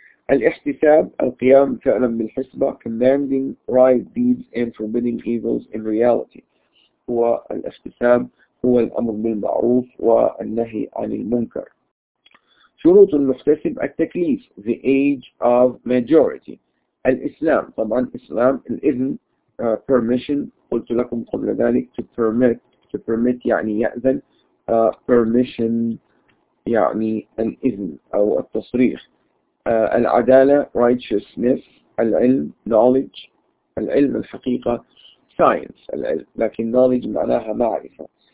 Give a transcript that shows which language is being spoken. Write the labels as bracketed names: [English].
[Arabic] الاحتساب القيام فعلا بالحسبة [English] commanding right deeds and forbidding evils in reality. [Arabic] هو الاحتساب هو الأمر بالمعروف والنهي عن المنكر. شروط المحتسب التكليف [English] the age of majority. [Arabic] الإسلام طبعا الإسلام الإذن permission قلت لكم قبل ذلك [English] to permit [Arabic] يعني يأذن permission يعني الإذن أو التصريح. العدالة righteousness العلم knowledge العلم الحقيقة science العلم لكن knowledge معناها معرفة.